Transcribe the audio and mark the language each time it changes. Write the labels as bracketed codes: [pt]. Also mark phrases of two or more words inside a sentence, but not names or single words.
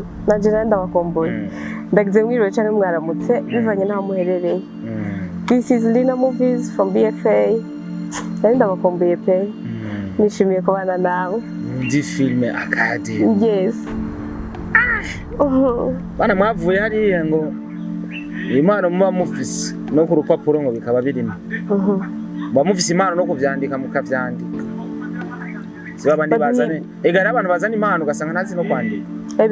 [rn] nanje nanda bakumbuye ndagize mwiriwe cyane mwaramutse bivanye naho muherereye [en] This is Lina Movies from BFA [rn] nanda bakumbuye pe nishimiye kubana nawe ndi filme academy [en] yes [rn] bana mwavuye hariya ngo impano muba mufise no ku rupapuro ngo bikaba birimo muba mufise impano no kuvyandika mukavyandika siba abandi bazane egara abantu bazana impano ugasanga ntazi no kwandika